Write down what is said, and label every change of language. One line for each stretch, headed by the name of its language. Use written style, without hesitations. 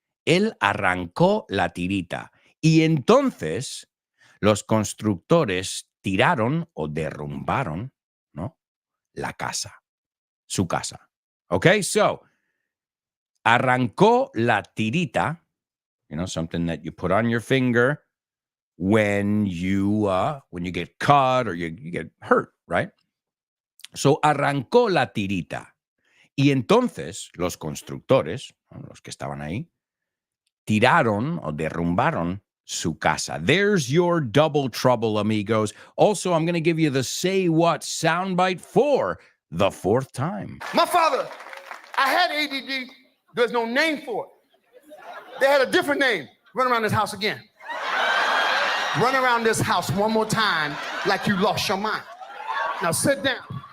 Spanish: Él arrancó la tirita. Y entonces los constructores tiraron o derrumbaron, ¿no? La casa, su casa.
English: Okay, so
Spanish: arrancó la tirita,
English: something that you put on your finger when you get cut or you get hurt, right?
Spanish: So arrancó la tirita. Y entonces los constructores, los que estaban ahí, tiraron o derrumbaron su casa.
English: There's your double trouble, amigos. Also, I'm going to give you the say what soundbite for the fourth time. My father, I had ADD. There's no name for it. They had a different name. Run around this house again. Run around this house one more time like you lost your mind. Now sit down.